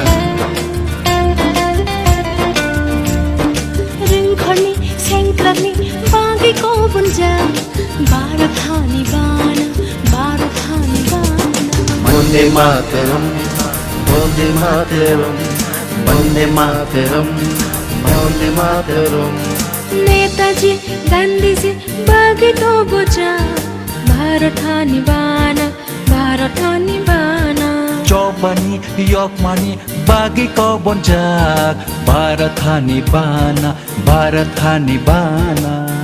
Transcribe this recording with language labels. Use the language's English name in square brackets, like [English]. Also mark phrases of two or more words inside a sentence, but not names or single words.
[Bodo] रिंखरनि सेंक्रानि बागी को bonjak भारत हानि बाना [Sanskrit] Vande mataram Vande mataram Vande mataram Vande mataram [Bodo] नेताजी गांधीजी बागी को bonjak भारत हानि बाना Jobani Yokmani bagi kau bonjak Bharat Hani Bana